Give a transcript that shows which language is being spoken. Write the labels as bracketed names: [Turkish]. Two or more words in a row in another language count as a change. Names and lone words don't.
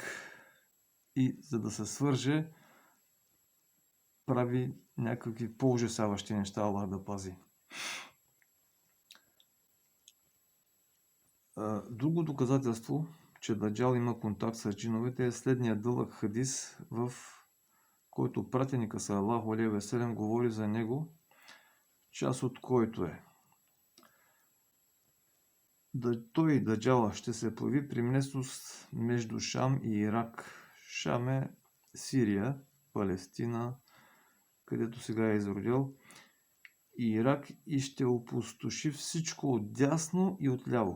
[Bulgarian] И за да се свърже, прави някакви по-ужасяващи неща, Аллах да пази. Друго доказателство, че Даджал има контакт с джиновете, е следния дълъг хадис в който пратеника [Arabic] صلى الله عليه وسلم [Bulgarian] говори за него, част от който е: той, Даджала, ще се появи при местност между Шам и Ирак. Шам е Сирия, Палестина, където сега е изродил, и Ирак, и ще опустоши всичко отдясно и отляво.